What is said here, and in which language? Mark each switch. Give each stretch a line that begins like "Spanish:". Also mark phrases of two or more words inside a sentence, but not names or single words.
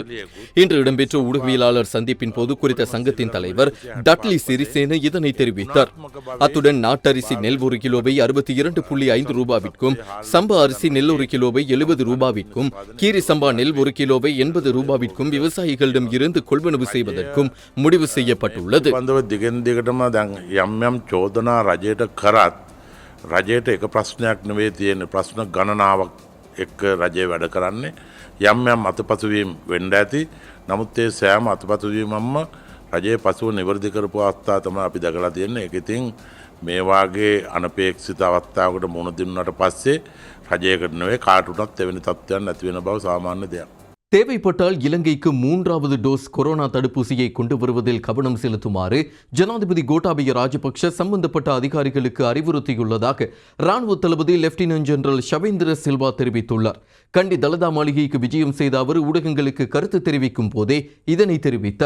Tamil: இன்று இடம்பெற்ற ஊடகவியலாளர் சந்திப்பின் போது குறித்த சங்கத்தின் தலைவர் டட்லி சிறிசேன இதனை தெரிவித்தார். அத்துடன் நாட்டரிசி நெல் 1 கிலோவை 62.5 ரூபாவிற்கும், சம்பா அரிசி நெல் 1 கிலோவை 70 ரூபாவிற்கும், கீரி சம்பா நெல் 1 கிலோவை 80 ரூபாவிற்கும் விவசாயிகளிடம் இருந்து கொள்வனவு செய்வதற்கும் முடிவு செய்யப்பட்டுள்ளது.
Sinhala: රජයට එක ප්‍රශ්නයක් නෙවෙයි තියෙන ප්‍රශ්න ගණනාවක් එක්ක රජය වැඩ කරන්නේ. යම් අතපසුවීම් වෙන්න ඇති. නමුත් ඒ සෑම අතපසුවීමක්ම රජයේ පසුව නිවැරදි කරපු අවස්ථා තමයි අපි දැකලා තියෙන්නේ. ඒක ඉතින් මේ වාගේ අනපේක්ෂිත අවස්ථාවකට මුහුණ දෙන්නාට පස්සේ රජයකට නෙවෙයි කාටුණත් එවැනි තත්ත්වයක් නැති වෙන බව සාමාන්‍ය දෙයක්.
Tamil: தேவைப்பட்டால் இலங்கைக்கு 3வது டோஸ் கொரோனா தடுப்பூசியை கொண்டு வருவதில் கவனம் செலுத்துமாறு ஜனாதிபதி கோட்டாபய ராஜபக்ஷ சம்பந்தப்பட்ட அதிகாரிகளுக்கு அறிவுறுத்தியுள்ளதாக ராணுவ தளபதி லெப்டினன்ட் ஜெனரல் ஷவேந்திர சில்வா தெரிவித்துள்ளார். கண்டி தலதா மாளிகைக்கு விஜயம் செய்த அவர் ஊடகங்களுக்கு கருத்து தெரிவிக்கும் போதே இதனை தெரிவித்தார்.